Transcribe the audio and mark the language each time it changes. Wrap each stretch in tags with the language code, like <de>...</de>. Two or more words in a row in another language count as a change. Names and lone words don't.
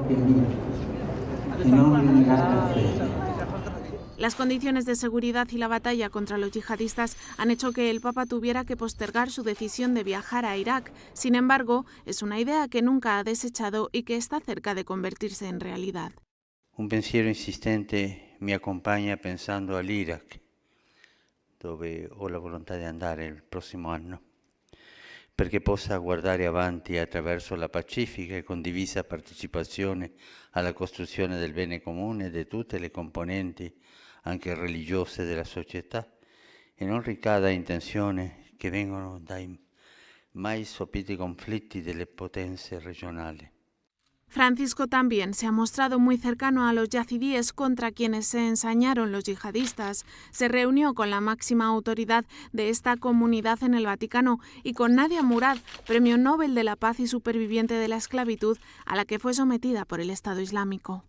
<es>Las condiciones de seguridad y la batalla contra los yihadistas han hecho que el Papa tuviera que postergar su decisión de viajar a Irak. Sin embargo, es una idea que nunca ha desechado y que está cerca de convertirse en realidad.</es> <it>Un pensiero insistente mi accompagna pensando all'Iraq, dove ho la volontà di andare il prossimo anno, perché possa guardare avanti attraverso la pacifica e condivisa partecipazione alla costruzione del bene comune di tutte le componenti anche religiose della società, e non ricada in tensioni che vengono dai mai sopiti conflitti delle potenze regionali.</it> <es>Francisco también se ha mostrado muy cercano a los yazidíes contra quienes se ensañaron los yihadistas. Se reunió con la máxima autoridad de esta comunidad en el Vaticano y con Nadia Murad, Premio Nobel de la Paz y superviviente de la esclavitud, a la que fue sometida por el Estado Islámico.</es>